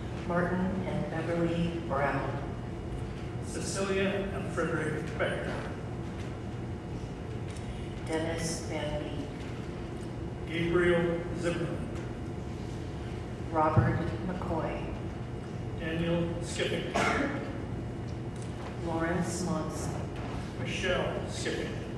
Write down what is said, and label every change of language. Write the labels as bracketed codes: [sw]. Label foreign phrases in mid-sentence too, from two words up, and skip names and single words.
[en] Martin and Beverly Brown. Cecilia and Frederick Becker. Dennis Van Beek. Gabriel Zimmerman. Robert McCoy. Daniel Skipping. Lawrence Monson. Michelle Skipping.